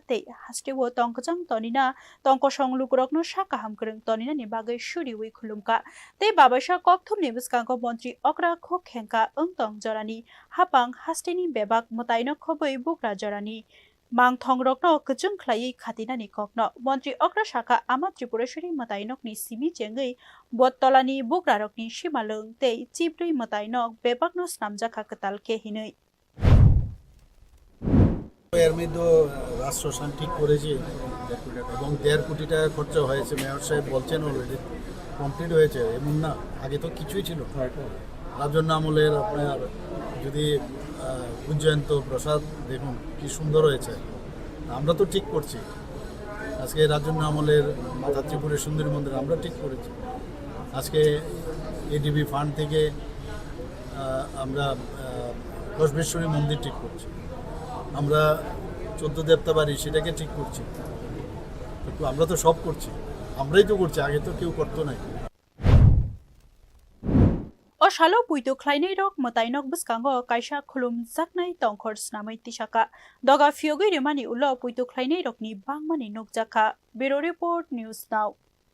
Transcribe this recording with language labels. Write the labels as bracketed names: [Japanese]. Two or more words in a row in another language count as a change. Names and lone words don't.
[Kok Borok] Te Hastewo Tongkajang Tonina Tongkosong Lukurokno Shakaham Kurung Tonina ni Bagai Shuri Wi Khulumka Te Babasha Kokthum Nebuskanko Montri Okra Khokhenka Ungtong Jorani Hapang Hasteni Bebak Motaino Khoboi Bukra Jorani Mang Thongrokno Kujung Khlai Khatinani Kokno Montri Okra Shaka Ama Tripureshwari Motainokni Simi Jengai Bottolani Bukrarokni Shimalung Te Chiprui Motainok Bebakno Snamjaka Katal Ke Hinui [Bangla] এর মধ্যে রাষ্ট্রশাসন ঠিক করেছে এবং ১.৫ কোটি টাকা খরচা হয়েছে মেয়র সাহেব বলছেন [English] already complete [Bangla] হয়েছে এমন না আগে তো কিছুই ছিল রাজন্য আমলের আপনার যদি উজ্জয়ন্ত প্রসাদ দেখুন কি সুন্দর হয়েছে আমরা তো ঠিক করছি আজকে রাজন্য আমলের মাতা ত্রিপুরের সুন্দরী মন্দির আমরা ঠিক করেছি আজকে [English] ADB fund [Bangla] থেকে আমরা কসবেশ্বরী মন্দির ঠিক করছি আমরা 14 দেবতা বাড়ি সেটাকে ঠিক করছি কিন্তু আমরা তো সব করছি আমরাই তো করছি আগে তো কেউ করতো না [Kok Borok] O shalo puitu khlainai rok motainok buskango kaisa khulum jaknai tongkhor snamai tisaka doga fyogui remani ulo puitu khlainai rokni bangmani nukjaka [English] Bureau Report [Kok Borok] News Now